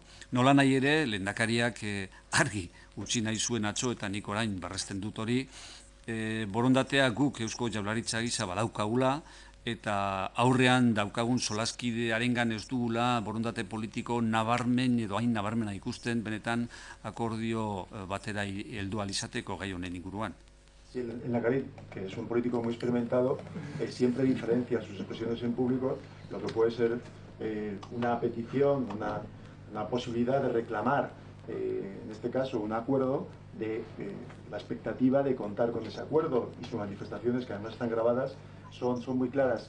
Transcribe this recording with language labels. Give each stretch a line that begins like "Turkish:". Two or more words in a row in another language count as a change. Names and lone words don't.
Basque: Nola nahi ere, lehendakariak argi utzi nahi zuen atzo, eta nik orain berresten dut hori, borondatea guk Eusko Jaurlaritza gisa badaukagula, eta aurrean daukagun solaskidearengan ez dugula borondate politiko nabarmen edo hain nabarmena ikusten benetan akordio batera heldu ahal izateko gai honen inguruan.
Spanish: Sí, el Lehendakari, que es un político muy experimentado, siempre diferencia sus expresiones en público, lo que puede ser una petición, una posibilidad de reclamar, en este caso, un acuerdo, de la expectativa de contar con ese acuerdo, y sus manifestaciones, que además están grabadas, son muy claras.